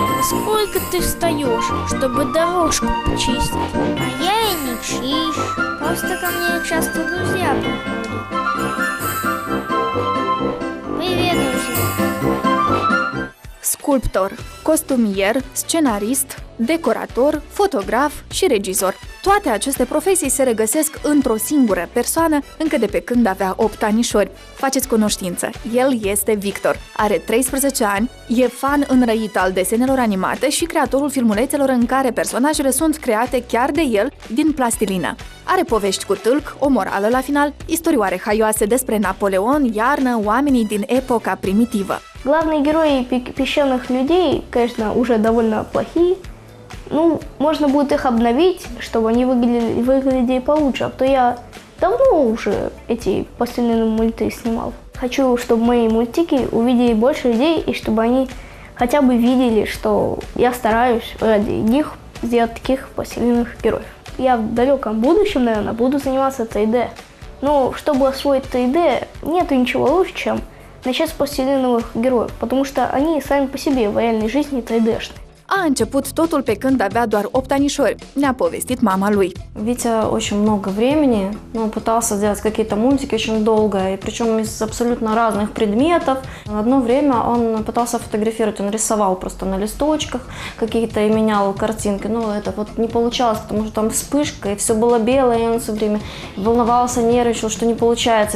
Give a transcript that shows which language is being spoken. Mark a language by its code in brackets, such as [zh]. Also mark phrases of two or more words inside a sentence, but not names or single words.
[ru] сколько ты встаешь, чтобы дорожку чистить? А я и не чищу. Просто ко мне часто друзья приходят. Привет, друзья. [ro] Sculptor, costumier, scenarist, decorator, fotograf și regizor. Toate aceste profesii se regăsesc într-o singură persoană încă de pe când avea 8 anișori. Faceți cunoștință, el este Victor, are 13 ani, e fan înrăit al desenelor animate și creatorul filmulețelor în care personajele sunt create chiar de el din plastilină. Are povești cu tâlc, o morală la final, istorioare haioase despre Napoleon, iarnă, oamenii din epoca primitivă. [ru] Главные герои песчаных людей, конечно, уже довольно плохие. Ну, можно будет их обновить, чтобы они выглядели получше. А то я давно уже эти пластилиновые мульты снимал. Хочу, чтобы мои мультики увидели больше людей, и чтобы они хотя бы видели, что я стараюсь ради них сделать таких пластилиновых героев. Я в далеком будущем, наверное, буду заниматься 3D. Но чтобы освоить 3D, нету ничего лучше, чем начать с пластилиновых героев, потому что они сами по себе в реальной жизни 3D-шные. [ro] A început totul pe când avea doar 8 anișori, ne-a povestit mama lui. [ru] Витя очень много времени, он пытался делать какие-то мультики очень долго, и причем из абсолютно разных предметов. Одно время он пытался фотографировать, он рисовал просто на листочках какие-то и менял картинки, но это вот не получалось, потому что там вспышка, и все было белое, и он все время волновался, нервничал, что не получается.